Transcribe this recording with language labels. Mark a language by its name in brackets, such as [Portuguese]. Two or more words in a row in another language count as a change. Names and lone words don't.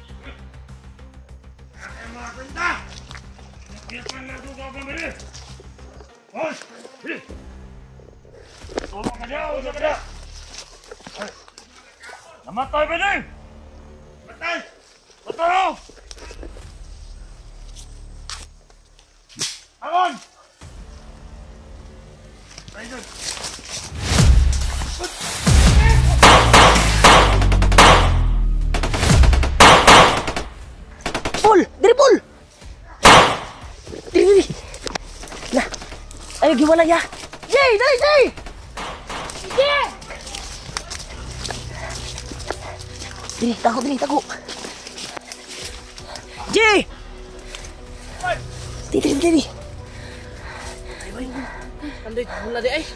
[Hiligaynon] Namatay ba din? Matay! Matay! Angon! Ayun! Pul! Diri, Pul! Diri! Nah, [Indonesian] ayo gimana ya? [Hiligaynon] Jay! Dali, Jay! Jay! Diri, tago! Jay! Diri! Andoy, mula di ay.